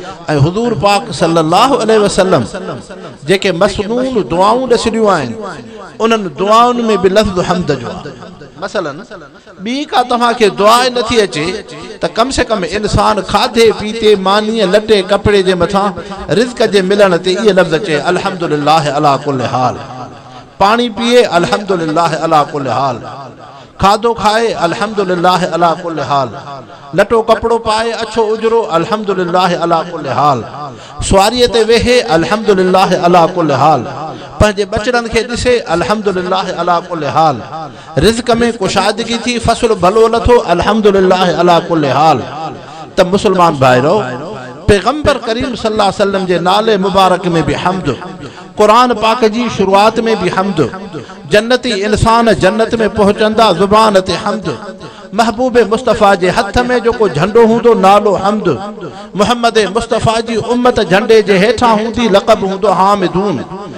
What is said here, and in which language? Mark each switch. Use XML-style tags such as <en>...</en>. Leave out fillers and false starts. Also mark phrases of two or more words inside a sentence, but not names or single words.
<sd>ऐं हुज़ूर पाक</sd> <ar>صلى الله عليه وسلم</ar> <sd>जेके मसनून दुआऊं ॾसी ॾियूं आहिनि, उन्हनि दुआउनि में बि लफ़्ज़ हम्द जो आहे। मसलन ॿी का तव्हांखे दुआ नथी अचे त कम से कम इंसान खाधे पीते मानीअ लटे कपिड़े जे मथां रिज़्क़ जे मिलण ते इहे लफ़्ज़ चए</sd> <ar>الحمد لله على كل حال.</ar> <sd>पानी पिए</sd> <ar>الحمد لله على كل حال.</ar> <sd>खाधो खाए</sd> <ar>الحمد لله على كل حال.</ar> <sd>लटो कपड़ो पाए, अच्छो उजरो</sd> <ar>الحمد لله على كل حال.</ar> <sd>सवारीअ ते वेहे</sd> <ar>الحمد لله على كل حال.</ar> <sd>पंहिंजे बचड़नि खे ॾिसे</sd> <ar>الحمد لله على كل حال.</ar> <sd>रिज़्क़ में कुशादगी थी, फसल भलो लथो</sd> <ar>الحمد لله على كل حال.</ar> <sd>त मुस्लमान भाइरो पैगंबर करीम</sd> <ar>صلى الله عليه وسلم</ar> <sd>जे नाले मुबारक में भी हम्द, कुरान पाक जी शुरुआत में भी हम्द, जन्नती इंसान जन्नत में पहुंचंदा ज़ुबान ते हम्द, महबूब मुस्तफ़ा जे हथ में जेको झंडो हूंदो नालो हम्द, मुहम्मद मुस्तफ़ा जी उम्मत झंडे जे हेठां हूंदी लक़ब हूंदो हामिदून।</sd>